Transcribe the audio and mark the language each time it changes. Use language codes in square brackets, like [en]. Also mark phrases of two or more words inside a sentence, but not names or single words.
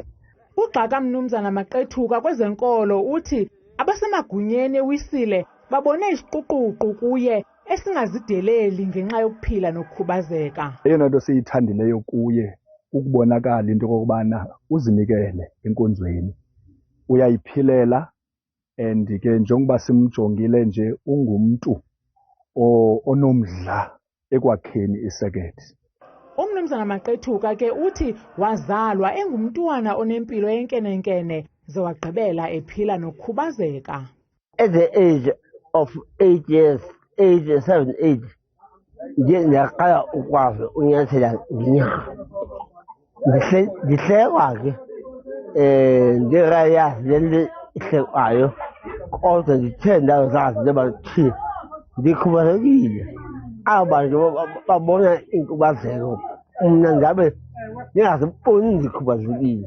[xh] Ugxaka mnumzana Maqethuka kwezenkolo uthi abasemagunyeni ewisile babone isiquququ kuye esingazideleli ngenxa yokuphila nokukhubazeka. Eyona nto siyithandileyo kuye ukubonakala into okubana uzinikele enkonzweni, uyayiphilela, and ke njengoba simjongile nje ungumuntu onomdla ekwakheni isekethe. Umnumzana Maqethuka ke uthi wazalwa engumntwana onempilo yenkenenkene ze wagqibela ephila nokukhubazeka. [en] At the age of 8 years, 7 age, [xh] ndiyaqala ukwazi unyathela ngenyawo. Ndihlekwa ke ndirayazi le nto ihlekwayo kodwa ndithe ndazazi ntoba thi ndikhubazekile. Aba bantu babona inkubazeko mna ngabe ndingaziboni ndikhubazekile.